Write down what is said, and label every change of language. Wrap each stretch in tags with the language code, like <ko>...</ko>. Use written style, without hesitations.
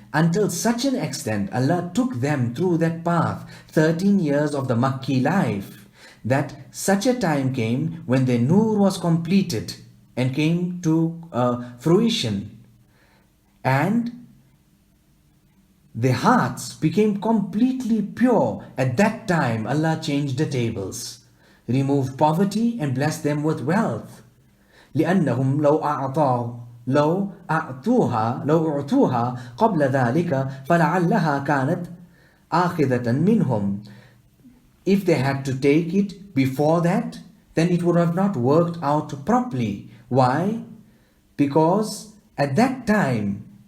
<en>Until such an extent Allah took them through that path, 13 years of the Makki life, that such a time came when their nur was completed and came to fruition, and their hearts became completely pure. At that time Allah changed the tables, removed poverty and blessed them with wealth.</en> <ar>لِأَنَّهُمْ لو أعطوها قبل ذلك فلعلها كانت آخذة منهم.</ar> <en>If they had to take it before that, then it would have not worked out properly. Why? Because at that time,</en>